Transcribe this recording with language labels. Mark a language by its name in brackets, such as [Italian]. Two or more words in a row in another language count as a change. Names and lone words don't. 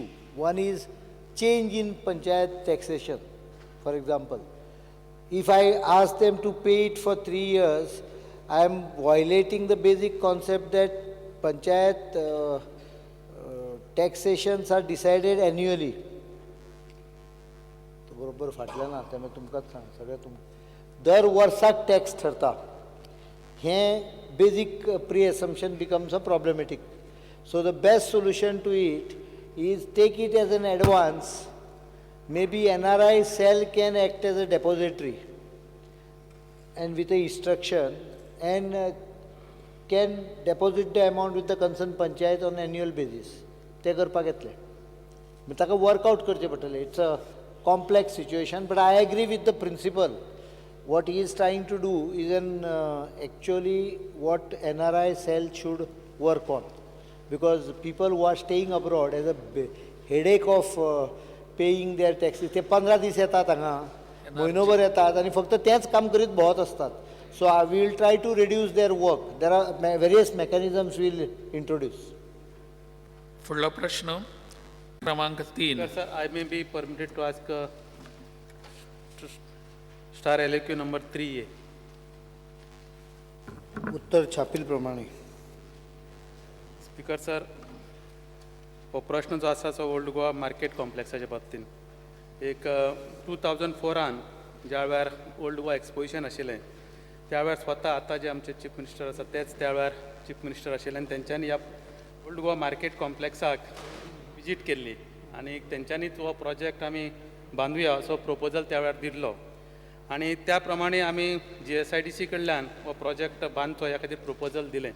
[English] One is change in panchayat taxation. For example, if I ask them to pay it for 3 years, I am violating the basic concept that panchayat taxations are decided annually. [Konkani] बरोबर फाटल्या ना त्यामुळे तुमकांच सांग सगळ्या दर वर्साक टॅक्स ठरता. [English] हें basic pre assumption becomes a problematic. so the best solution to it is take it as an advance. Maybe NRI cell can act as a depository and with a instruction and can deposit the amount with the concerned panchayat on annual basis. [Konkani] ते करपाक येतले. ताका वर्कआउट करचें पडटलें. [English] It's a complex situation, but I agree with the principle. What he is trying to do is actually what NRI cell should work on. Because people who are staying abroad has a headache of paying their taxes. [Konkani] ते 15 दीस येतात हांगा, म्हयनोभर येतात आनी फक्त तेंच काम करीत भोंवत असतात. [English] So I will try to reduce their work. There are various mechanisms we will introduce. [Konkani] फुडलो प्रश्न क्रमांक 3. [English] Sir, I may be permitted to ask star LAQ number 3A. [Konkani] उत्तर छापील प्रमाणे. [English] speaker sir, [Konkani] हो प्रश्न जो आसा तो ओल्ड गोवा मार्केट कॉम्प्लेक्साच्या बाबतीन. एक 2004 ज्या वेळार ओल्ड गोवा एक्सपोजिशन आशिल्लें त्या वेळार स्वता आतां जे आमचे [English] chief minister [Konkani] आसा तेच त्या वेळार [English] chief minister [Konkani] आशिल्ले आनी तेंच्यांनी ह्या ओल्ड गोवा मार्केट कॉम्प्लेक्साक विजीट केल्ली आनी तेंच्यांनीच हो प्रोजेक्ट आमी बांदुया असो प्रपोजल त्या वेळार दिल्लो आनी त्या प्रमाणे आमी GSIDC कडल्यान हो प्रोजेक्ट बांदचो ह्या खातीर प्रपोजल दिलें.